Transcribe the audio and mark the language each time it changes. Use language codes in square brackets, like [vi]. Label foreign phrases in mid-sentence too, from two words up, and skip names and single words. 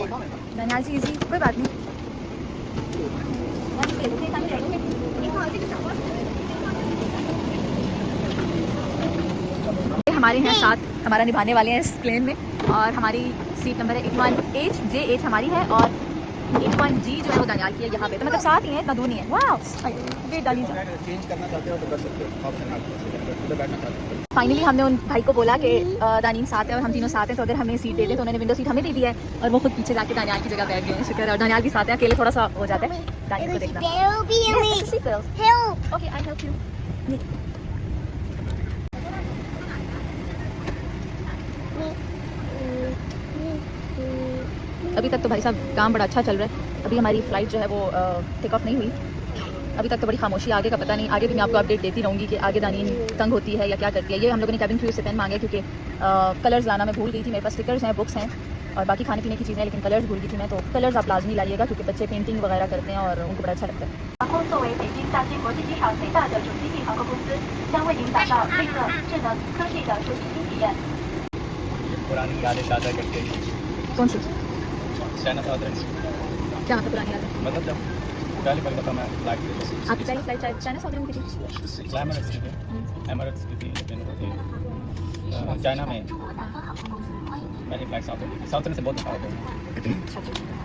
[hi] दानियाल जी इजी, कोई बात नहीं। हमारे हैं साथ, हमारा निभाने वाले हैं इस प्लेन में और हमारी [en] seat number [hi] है 81H JH हमारी है और 81G जो है वो दानियाल की है यहाँ पे, तो मतलब साथ ही है, इतना दूर नहीं है। वाह, वेट डालिए। चेंज करना चाहते हो तो कर सकते हो। ऑप्शन आपको उधर बैठना चाहते हो। फाइनली हमने उन भाई को बोला कि दानियल साथ है और हम तीनों साथ हैं, तो अगर हमें सीट दे दे, तो उन्होंने विंडो सीट हमें दे दी है और वो खुद पीछे जाके दानियाल की जगह बैठ गए हैं। शुक्र है, और दानियाल भी साथ है, अकेले थोड़ा सा हो जाता है दानियल को देखना। [en] Help me. Help. Okay, I help you. [hi] अभी तक तो भाई साहब काम बड़ा अच्छा चल रहा है। अभी हमारी फ़्लाइट जो है वो [en] take off [hi] नहीं हुई अभी तक, तो बड़ी खामोशी। आगे का पता नहीं, आगे भी मैं आपको अपडेट देती रहूँगी कि आगे दानियल तंग होती है या क्या करती है। ये हम लोगों ने [en] cabin crew [hi] से पेन मांगे क्योंकि कलर्स लाना मैं भूल गई थी। मेरे पास स्टिकर्स हैं, बुक्स हैं और बाकी खाने पीने की चीज़ें, लेकिन कलर्स भूल गई थी मैं। तो कलर्स आप लाजमी लाइएगा क्योंकि बच्चे पेंटिंग वगैरह करते हैं और उनको बड़ा अच्छा लगता है। [zh] 航空作为北京大兴国际机场最大的主机地航空公司，将为您打造绿色、智能、科技的出行新体验。 [hi] पुरानी यादें ताज़ा करते हैं। कौन सी? चाइना साउथ क्या मतलब पुरानी याद है? मतलब जब पहली दफ़ा मैं फ्लाइट आपकी पहली फ्लाइट चाइना साउथ की थी? एमरेट्स की थी। एमरेट्स की थी, लेकिन वो थी चाइना में। पहली फ्लाइट साउथ से बहुत दफ़ा होता है।